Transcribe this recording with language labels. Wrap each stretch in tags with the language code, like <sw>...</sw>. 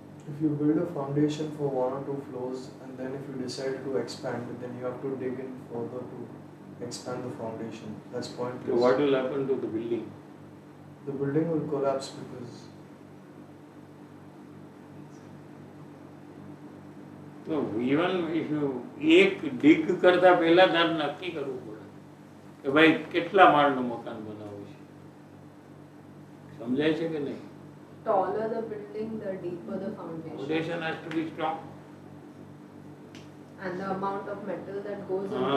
<en>If you build a foundation for 1 or 2 floors and then if you decide to expand, then you have to dig in further to expand the foundation. That's So pointless. what will happen to the building? The building will collapse because</en> <gu>તો</gu> <en>even if you</en> <gu>એક dig કરતા પહેલા તારે નક્કી કરવું પડે કે ભાઈ કેટલા માળનું મકાન બનાવવું છે. સમજાય છે કે નહીં?</gu> <en>Taller the building, the deeper the foundation. Foundation has to be strong. And the amount of metal that goes into</en>